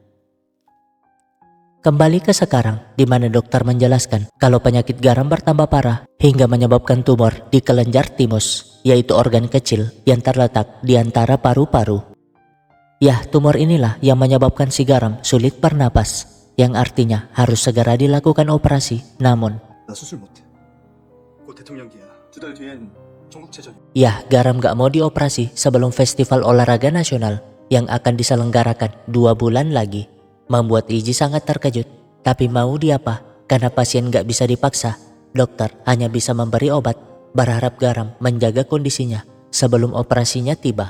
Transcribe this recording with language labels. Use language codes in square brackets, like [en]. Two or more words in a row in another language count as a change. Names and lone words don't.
[id] Kembali ke sekarang, di mana dokter menjelaskan kalau penyakit Garam bertambah parah hingga menyebabkan tumor di kelenjar timus, yaitu organ kecil yang terletak di antara paru-paru. Ya, tumor inilah yang menyebabkan si Garam sulit bernapas, yang artinya harus segera dilakukan operasi. Namun, [ko] 나 수술 못해. 곧 대통령기야. 2달 뒤엔 전국체전. [id] ya, Garam gak mau dioperasi sebelum festival olahraga nasional yang akan diselenggarakan 2 bulan lagi. Membuat Iji sangat terkejut. Tapi mau diapa? Karena pasien gak bisa dipaksa, dokter hanya bisa memberi obat, berharap Garam menjaga kondisinya sebelum operasinya tiba.